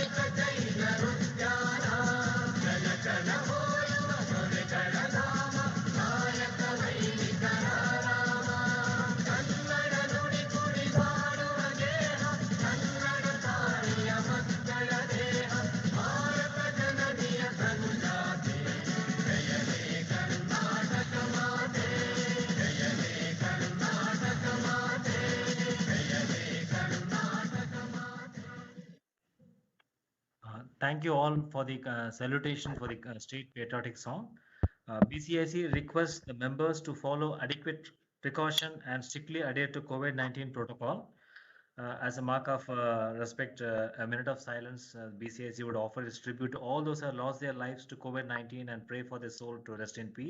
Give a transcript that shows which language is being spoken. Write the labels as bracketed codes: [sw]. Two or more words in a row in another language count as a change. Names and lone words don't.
[kn] ಜೈನರುದ್ಯಾನ ಜಯ ಜಯ ಹೋಯುವ ದೊರೆಗಳ ಧಾಮ ನಾಯಕ ವೈದಿಕರ ರಾಮ ಕನ್ನಡ ನುಡಿ ಕುಡಿ ಬಾಳುವ ದೇಹ ಕನ್ನಡ ತಾಯಿಯ ಮಕ್ಕಳ ದೇಹ ಭಾರತ ಜನನಿಯ ಸಂಜಾತೆ ಜಯಲೇ ಕರ್ನಾಟಕ ಮಾತೆ ಜಯಲೇ ಕರ್ನಾಟಕ ಮಾತೆ ಜಯಲೇ ಕರ್ನಾಟಕ ಮಾತೆ. [en] Thank you all for the salutation for the state patriotic song. BCIC requests the members to follow adequate precaution and strictly adhere to COVID-19 protocol. As a mark of respect, a minute of silence, BCIC would offer its tribute to all those who have lost their lives to COVID-19 and pray for their soul to rest in peace.